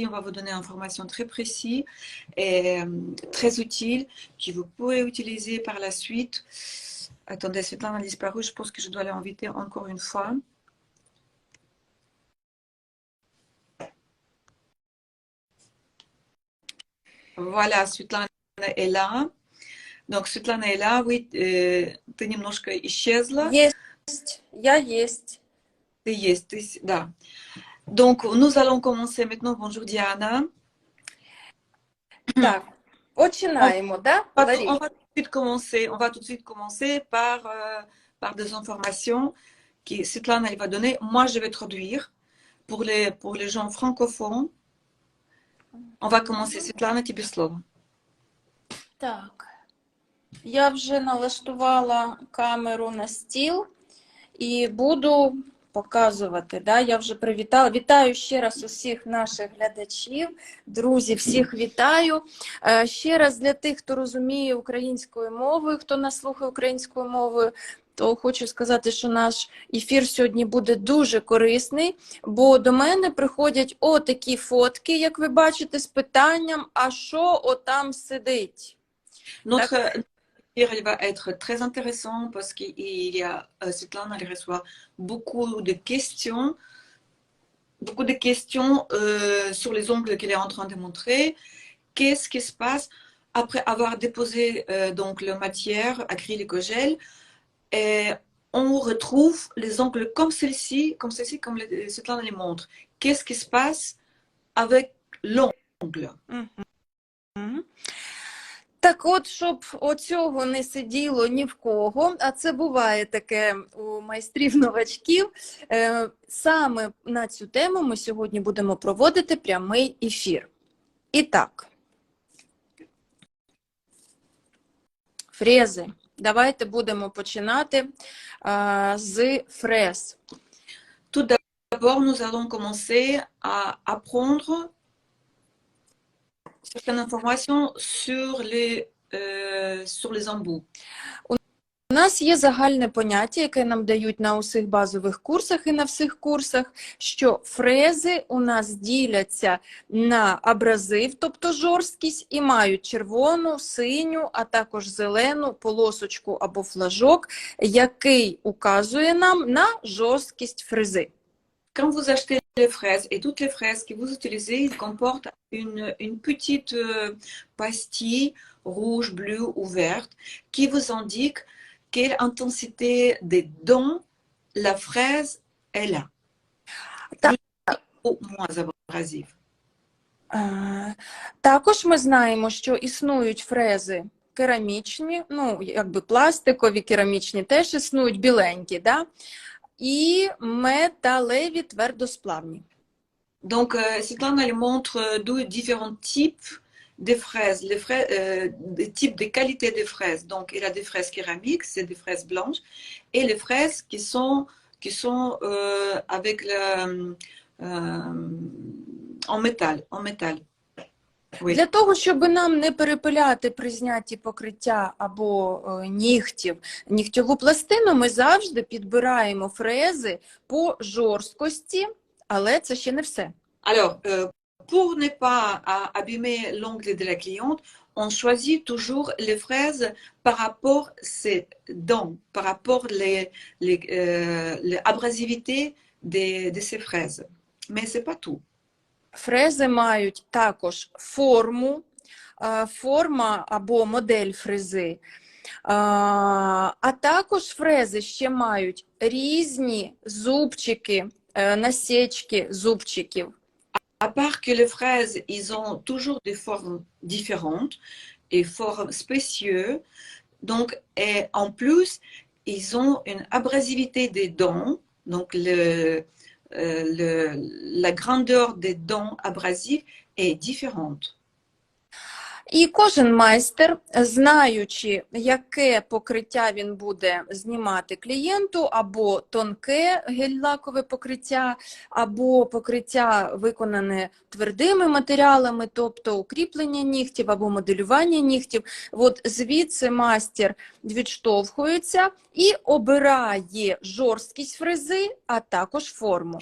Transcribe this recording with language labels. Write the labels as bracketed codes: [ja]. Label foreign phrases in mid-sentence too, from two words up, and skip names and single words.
[fr] On va vous donner informations très précises et très utiles que vous pouvez utiliser par la suite. Attendez, Svetlana a disparu. Je pense que je dois l'inviter encore une fois. Voilà, Svetlana est là. Donc, Svetlana est là. Oui, [ru] ты немножко исчезла. Есть, я есть. Ты есть, да. [fr] Donc, nous allons commencer maintenant. Bonjour Diana. [uk] Так, починаємо, да, Ларі? [fr] On va tout de suite commencer par des informations que Svetlana va donner. Moi, je vais traduire pour les gens francophones. On va commencer. Svetlana, [ru] тебе слово. [uk] Так, я вже налаштувала камеру на стіл і буду показувати. Да? Я вже привітала. Вітаю ще раз усіх наших глядачів, друзі, всіх вітаю. Ще раз для тих, хто розуміє українською мовою, хто нас слухає українською мовою, то хочу сказати, що наш ефір сьогодні буде дуже корисний, бо до мене приходять отакі фотки, як ви бачите, з питанням, а що отам сидить? [fr] Notre il va être très intéressant parce qu'il y a Svetlana, elle reçoit beaucoup de questions sur les ongles qu'elle est en train de montrer. Qu'est-ce qui se passe après avoir déposé donc la matière acrylique au gel et on retrouve les ongles comme celle-ci, comme Svetlana les montre. Qu'est-ce qui se passe avec l'ongle? [uk] Так от, щоб оцього не сиділо ні в кого, а це буває таке у майстрів-новачків, саме на цю тему ми сьогодні будемо проводити прямий ефір. І так, фрези. Давайте будемо починати з фрез. [fr] Tout d'abord, nous allons commencer à apprendre certaines informations sur les embouts. [uk] У нас є загальне поняття, яке нам дають на усіх базових курсах і на всіх курсах, що фрези у нас діляться на абразив, тобто жорсткість, і мають червону, синю, а також зелену полосочку або флажок, який указує нам на жорсткість фрези. [fr] quand vous achetez les fraises, et toutes les fraises que vous utilisez, ils comportent une petite pastille rouge, bleue ou verte qui vous indique quelle intensité des dents la fraise est là. [uk] Так. [fr] Plus ou moins abrasive. [uk] Також ми знаємо, що існують фрези керамічні, ну, якби пластикові, керамічні теж існують, біленькі, да? І металеві твердосплавні. [fr] Donc, Svetlana elle montre deux différents types de fraises, des types de qualité des fraises. Donc, il y a des fraises céramiques, c'est des fraises blanches, et les fraises qui sont avec en métal. Oui. [uk] Для того, щоб нам не перепиляти при знятті покриття або нігтів, нігтьову пластину, ми завжди підбираємо фрези по жорсткості, але це ще не все. [fr] Alors, pour ne pas abîmer l'ongle de la cliente, on choisit toujours les fraises par rapport à ses dents, par rapport l'abrasivité de ces fraises. Mais ce n'est pas tout. [uk] Фрези мають також форму, форма або модель фрези, а також фрези ще мають різні зубчики, насічки зубчиків. [fr] À part que les fraises, ils ont toujours des formes différentes et formes spécieuses. Donc, et en plus, ils ont une abrasivité des dents. Donc, la grandeur des dents abrasives est différente. [uk] І кожен майстер, знаючи, яке покриття він буде знімати клієнту, або тонке гель-лакове покриття, або покриття виконане твердими матеріалами, тобто укріплення нігтів або моделювання нігтів, от звідси майстер відштовхується і обирає жорсткість фрези, а також форму.